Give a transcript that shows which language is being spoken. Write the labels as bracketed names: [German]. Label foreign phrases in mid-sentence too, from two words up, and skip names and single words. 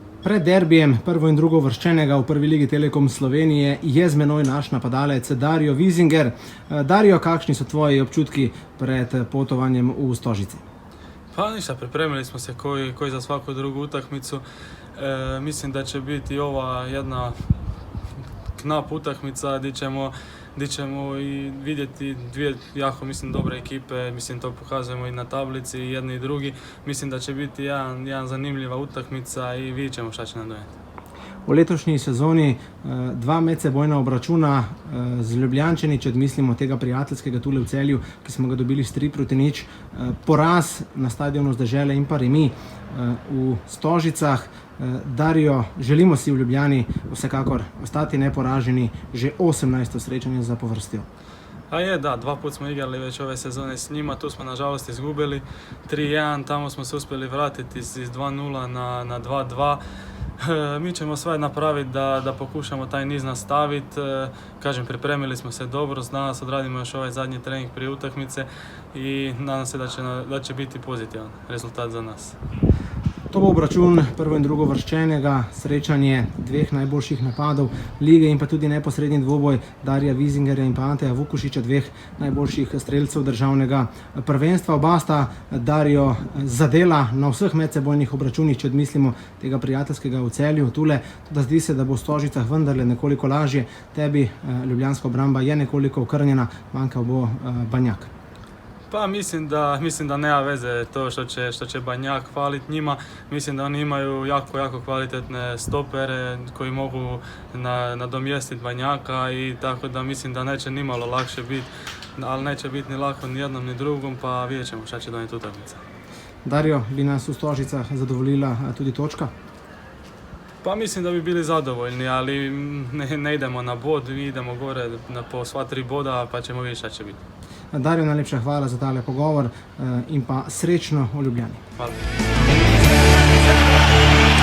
[Slovenian] Pred derbijem prvo in drugo vrščenega v prvi ligi Telekom Slovenije je z menoj naš napadalec Dario Vizinger. Dario, kakšni so tvoji občutki pred potovanjem v Stožice? [Croatian] Pa ništa, pripremili smo se koji za svaku drugu utakmicu. Mislim da će biti ova jedna knap utakmica gdje ćemo i vidjeti dvije jako dobre ekipe, to pokazujemo i na tablici i jedni i drugi. Mislim da će biti jedan zanimljiva utakmica i vidjet ćemo šta će nam donijeti. [Slovenian] V letošnji sezoni dva medsebojna obračuna z Ljubljančani, če odmislimo tega prijateljskega tule v Celju, ki smo ga dobili s 3-0, poraz na stadionu z Dežele in pa remi v Stožicah. Dario, želimo si v Ljubljani vsekakor ostati neporaženi, že 18. srečanje zapovrstjo. [Croatian] Da, dva put smo igrali već ove sezone s njima, tu smo nažalost izgubili 3-1, tamo smo se uspjeli vratiti iz 2-0 na 2-2. Mi ćemo sve napraviti da pokušamo taj niz nastaviti. Kažem, pripremili smo se dobro, danas odradimo još ovaj zadnji trening prije utakmice i nadam se da će biti pozitivan rezultat za nas. [Slovenian] To bo obračun prvo in drugo vrščenega, srečanje dveh najboljših napadov lige in pa tudi neposredni dvoboj Darija Vizingerja in pa Anteja Vukušiča, dveh najboljših strelcev državnega prvenstva. Oba sta Dario zadela na vseh medsebojnih obračunih, če odmislimo tega prijateljskega v Celju tule. Tudi zdi se, da bo v Stožicah vendarle nekoliko lažje. Tebi ljubljanska obramba je nekoliko okrnjena, manjkal bo Banjak. [Croatian] Pa mislim da nema veze to što će Banjak faliti njima. Mislim da oni imaju jako kvalitetne stopere koji mogu nadomjestiti Banjaka i tako da mislim da neće nimalo lakše biti, ali neće biti ni lako ni jednom ni drugom, pa vidjet ćemo šta će donijeti utakmica. [Slovenian] Dario, bi nas u Stožicah zadovoljila tudi točka? [Croatian] Pa mislim da bi bili zadovoljni, ali ne idemo na bod, mi idemo gore po sva 3 boda, pa ćemo vidjeti šta će biti. [Slovenian] Dario, najlepša hvala za tale pogovor in pa srečno v Ljubljani. [Croatian] Hvala.